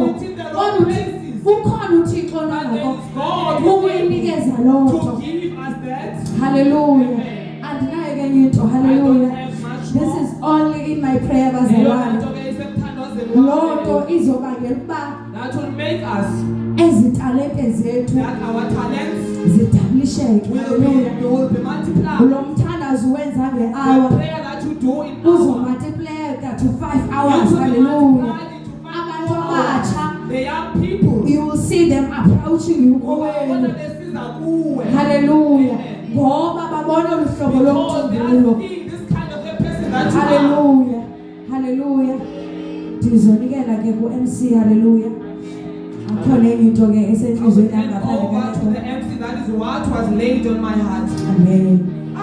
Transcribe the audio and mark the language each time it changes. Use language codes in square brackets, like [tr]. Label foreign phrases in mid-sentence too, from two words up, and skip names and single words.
[xh] Kodwa ukhona uThixo [en] But there [xh] nako. [en] is God who is [xh] Ukuyinikeza [en] able [xh] lonto. [en] to give us that. Hallelujah. Amen. [xh] Andinayo ke into. [en] I don't Hallelujah. have much This more. is only in my prayer [xh] Leyo bazalwane. nto ke isemthandazo Lonto wakhe. izobangela ukuba [en] That will make us [xh] ezitalente zethu [en] that our talents [xh] zidabulisheke. Hallelujah. [en] will be multiplied. [xh] Lo mthandazo wenza [en] The [xh] nge-hour [en] prayer that you do in hour, [xh] uzomultipleka [en] to 5 hours. [xh] Hallelujah. Abantu abatsha, [en] the young people. you will see them approaching you [xh] Ubona kowenu. besiza kuwe. Hallelujah. Amen. Ngoba babona olu hlobo [en] Because they [xh] lomculo. [en] are seeing this kind of a person that you are. [xh] Hallelujah. Hallelujah. Ndizonikela ke ku-MC. Hallelujah. Akhona enye into ke [en] I will [xh] esenhlizweni [en] hand [xh] yangaphandle [en] over to the [xh] kaThixo. [en] MC. That is what was laid on my heart. Amen.